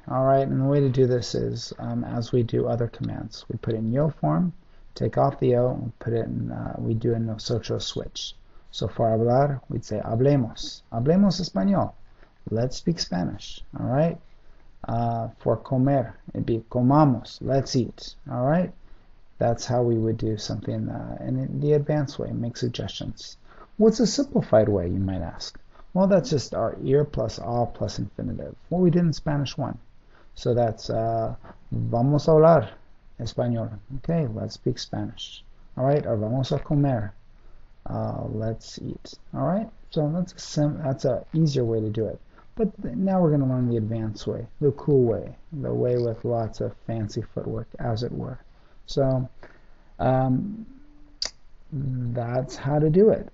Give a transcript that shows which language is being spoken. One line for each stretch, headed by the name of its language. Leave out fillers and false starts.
English: All right, and the way to do this is as we do other commands. We put in yo form, take off the o, and put it in. We do a nosotros switch. So for hablar, we'd say
Spanish: hablemos español.
English: Let's speak Spanish. All right. For comer, it'd be comamos. Let's eat. All right. That's how we would do something in the advanced way. Make suggestions. What's a simplified way, you might ask? Well, that's just our ir plus all plus infinitive. What we did in Spanish 1. So that's
Spanish: vamos a hablar español.
English: Okay, let's speak Spanish. All right. Or
Spanish: vamos a comer.
English: Let's eat. All right. So that's a easier way to do it. But now we're going to learn the advanced way, the cool way, the way with lots of fancy footwork, as it were. So that's how to do it.